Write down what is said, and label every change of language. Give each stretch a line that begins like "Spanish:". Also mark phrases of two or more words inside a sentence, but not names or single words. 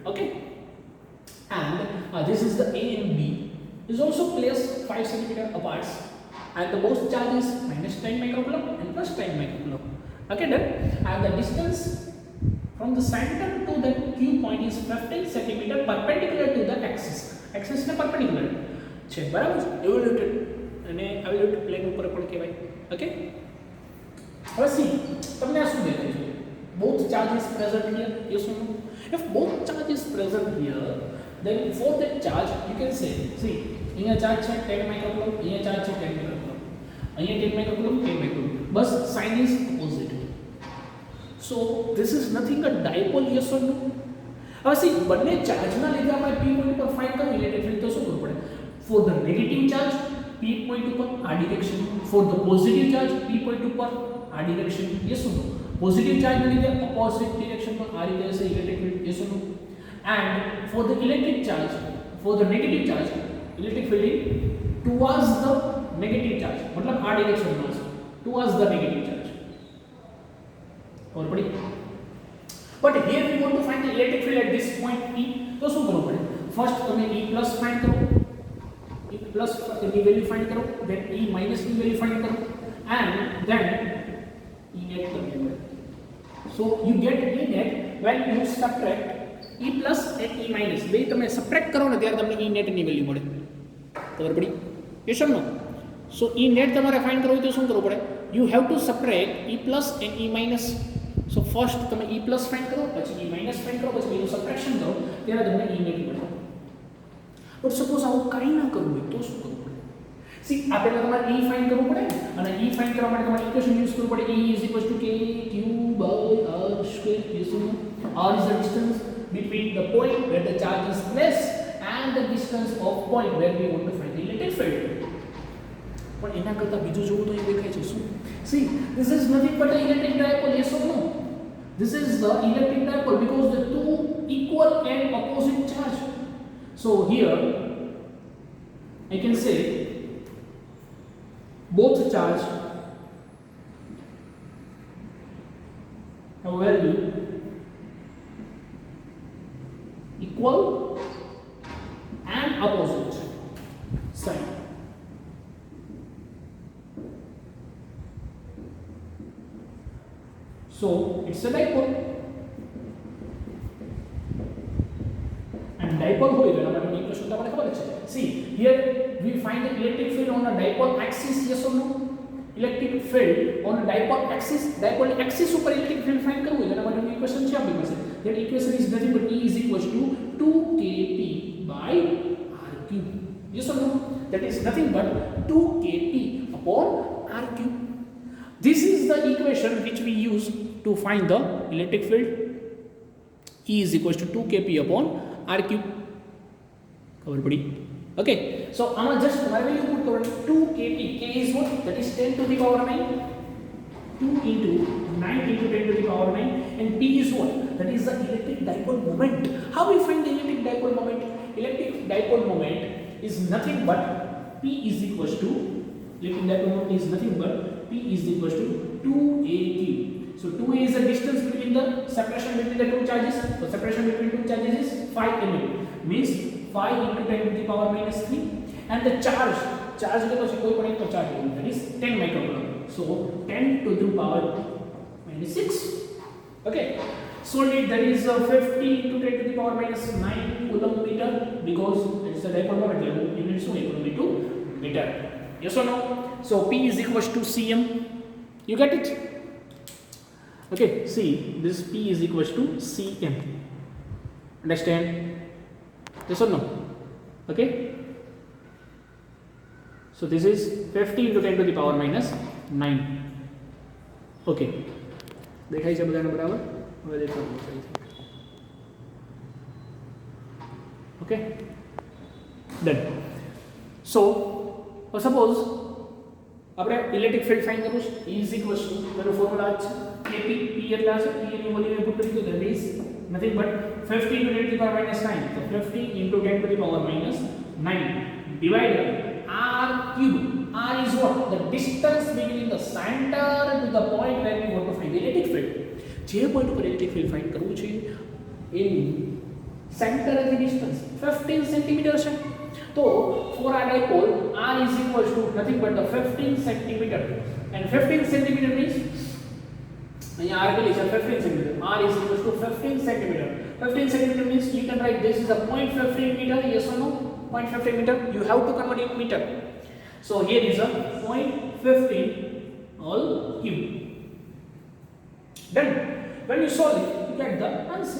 English: Okay, and this is the A and B is also placed 5 centimeter apart, and the both charge is minus 10 microcoulomb and plus 10 microcoulomb. Okay, done. And the distance from the center to the Q point is 15 centimeter perpendicular to the axis.
Gujarati: Axis ને perpendicular છે, બરાબર છે, એવોલ્યુટેડ અને એવોલ્યુટેડ પ્લેન ઉપર પણ કહેવાય. ઓકે, હવે સી તમને આ શું દેખાય છે?
English: both charges present here, yes or no? If both charges present here, then for that charge you can say, see,
Gujarati: અહીંયા ચાર્જ છે 10 માઇક્રોકુલમ, અહીંયા ચાર્જ છે 10 માઇક્રોકુલમ, અહીંયા 10 માઇક્રોકુલમ, 10 માઇક્રોકુલમ, બસ
English: sign is opposite. So this is nothing a dipole, yes or no?
Gujarati: હવે see, બંને ચાર્જના લીધે આપણે p પોઈન્ટ પર ફાઇન્ડ કરવું
English: electric field,
Gujarati: તો શું કરવું પડે?
English: For the negative charge
Gujarati: p પોઈન્ટ ઉપર આ ડિરેક્શન,
English: for the positive charge
Gujarati: p પોઈન્ટ ઉપર આ ડિરેક્શન,
English: yes or no? Positive charge
Gujarati: ને લીધે
English: opposite direction
Gujarati: માં આ રીતે હશે
English: electric field, yes or no? And for the electric charge, for the negative charge, electric field is towards the negative charge,
Gujarati: मतलब આ direction માં છે,
English: towards the negative charge. और पड़ी, but here we want to find the electric field at this point P, तो
Gujarati: શું કરવું પડે? First તમે
English: E plus
Gujarati: find કરો,
English: E plus
Gujarati: ની વેલ્યુ find કરો,
English: then E minus
Gujarati: ની વેલ્યુ find કરો,
English: and then E net
Gujarati: તમને મળે.
English: So you get E net when you subtract E plus and E minus.
Gujarati: બે તમે સબટ્રેક્ટ કરો ને ત્યારે તમને
English: E net
Gujarati: ની વેલ્યુ મળે. ખબર પડી?
English: yes or no? So E net
Gujarati: તમારે ફાઇન્ડ કરવું હોય તો શું કરવું પડે?
English: You have to subtract E plus and E minus. So first
Gujarati: તમે
English: E plus
Gujarati: ફાઇન્ડ કરો, પછી
English: E minus
Gujarati: ફાઇન્ડ કરો, પછી બેનું સબટ્રેક્શન કરો, ત્યારે તમને
English: E net
Gujarati: મળે.
English: but suppose
Gujarati: આવું કાંઈ ના કરવું હોય તો શું કરવું પડે? સી આ પહેલા તમારે E ફાઇન્ડ કરવું પડે, અને E ફાઇન્ડ કરવા માટે તમારે
English: equation use
Gujarati: કરવું પડે.
English: E is equal to k q by r square. yes or no? R is the distance between the point where the charge is placed and the distance of point where we want to find the electric field.
Gujarati: પણ એના કરતા બીજું જોવું તો એ દેખાય છે શું?
English: See, this is nothing but an electric dipole, yes or no? This is the electric dipole because the two equal and opposite charge. So here I can say both charge have value equal and opposite sign. So it's a dipole, and dipole
Gujarati: હોય તો એના માટેની ઇક્વેશન તો આપણને ખબર છે.
English: See, here we find the electric field on a dipole axis, yes or no? Electric field on a dipole axis
Gujarati: ઉપર
English: electric field find
Gujarati: કરવું હોય તો એના માટેની ઇક્વેશન છે આપણી પાસે.
English: That equation is nothing but E is equal to 2kp by r cube. Yes or no? That is nothing but 2kp upon r cube. This is the equation which we use to find the electric field. E is equal to 2kp upon r cube.
Gujarati: ખબર પડી?
English: Okay, so
Gujarati: આમાં just તમારે
English: value put
Gujarati: કરવાની
English: 2kp. K is what? That is 10 to the power 9. 2 into 9 into 10 to the power 9, and P is what? That is the electric dipole moment. How we find the electric dipole moment? Electric dipole moment is nothing but P is equal to, electric dipole moment is nothing but P is equal to 2aq. So 2a is the distance between the separation between the two charges. So separation between two charges is 5 mm, means 5 into 10 to the power minus 3, and the charge
Gujarati: કેટલો છે?
English: કોઈ પણ એકનો ચાર્જ લેવાનો, that is 10 microcoulomb. So 10 to the power minus 6. Okay, solid, that is 50 into 10 to the power minus 9 coulomb meter, because it's a dipole moment, units to coulomb into meter. Yes or no? So P is equals to cm. You get it? Okay, see, this P is equals to cm. Understand? Yes or no? Okay, so this is 50 into 10 to the power minus 9.
Gujarati: Okay, દેખાય છે બધાને બરાબર? હવે દેખો.
English: Okay, done. So suppose
Gujarati: આપણે
English: electric field find
Gujarati: કરવું છે.
English: E is equals to
Gujarati: એનો ફોર્મ્યુલા છે Kp. P એટલે આ છે, P ની
English: value put
Gujarati: કરી દો,
English: that is nothing but 50 into 10 to the power minus 9. So 50 into 10 to the power minus 9 divided r cube. R is what? The distance between the center to the point where we want to find the electric field.
Gujarati: જે પોઈન્ટ ઉપર
English: electric field find
Gujarati: કરવું છે એની
English: center of the distance
Gujarati: 15 સેન્ટીમીટર છે.
English: તો for a dipole r is equals to nothing but the 15 centimeter, and 15 centimeter means
Gujarati: અહીંયા r કેટલી છે?
English: 15 centimeter. R is equals to 15 centimeter. 15 centimeter means you can write this is a 0.15 meter. Yes or no? 0.15 meter. You have to convert it meter. So here is a 0.15 all cube. Then when you solve it, you get the answer.